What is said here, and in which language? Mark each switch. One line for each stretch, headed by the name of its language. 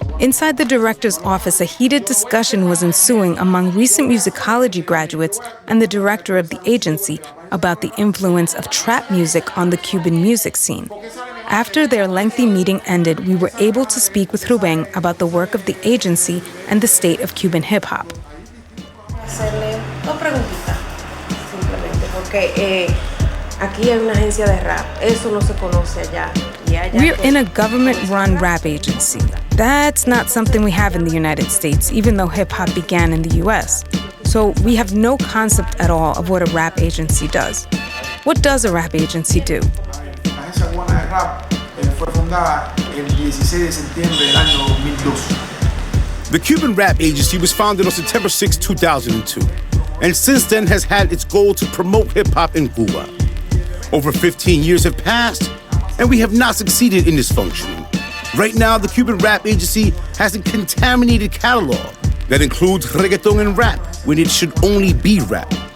English: Inside the director's office, a heated discussion was ensuing among recent musicology graduates and the director of the agency about the influence of trap music on the Cuban music scene. After their lengthy meeting ended, we were able to speak with Ruben about the work of the agency and the state of Cuban hip-hop.
Spanish: Hacerle dos preguntitas, simplemente, porque aquí hay una agencia de rap. Eso no se conoce allá.
English: We're in a government-run rap agency. That's not something we have in the United States, even though hip-hop began in the U.S. So we have no concept at all of what a rap agency does. What does a rap agency do?
Spanish: La agencia cubana de rap fue fundada el 16 de septiembre del año 2002.
English: The Cuban Rap Agency was founded on September 6, 2002, and since then has had its goal to promote hip-hop in Cuba. Over 15 years have passed, and we have not succeeded in this function. Right now, the Cuban Rap Agency has a contaminated catalog that includes reggaeton and rap when it should only be rap.